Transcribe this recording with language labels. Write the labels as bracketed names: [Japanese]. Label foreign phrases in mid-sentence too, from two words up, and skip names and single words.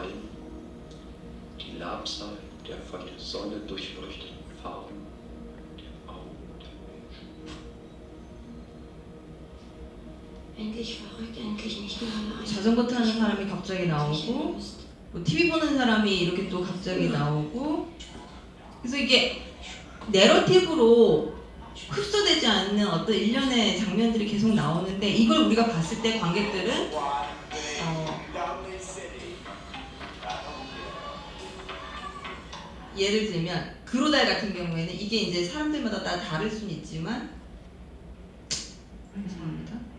[German] Die Labsal der von der Sonne durchleuchteten Farben, der Augen der Menschen. Endlich verrückt, endlich nicht mehr allein. [Korean] 자전거 타는 사람이 갑자기 나오고, 뭐 TV 보는 사람이 이렇게 또 갑자기 나오고, 그래서 이게 내러티브로 흡수되지 않는 어떤 일련의 장면들이 계속 나오는데, 이걸 우리가 봤을 때 관객들은 예를 들면 그로달 같은 경우에는 이게 이제 사람들마다 다 다를 수는 있지만, 죄송합니다.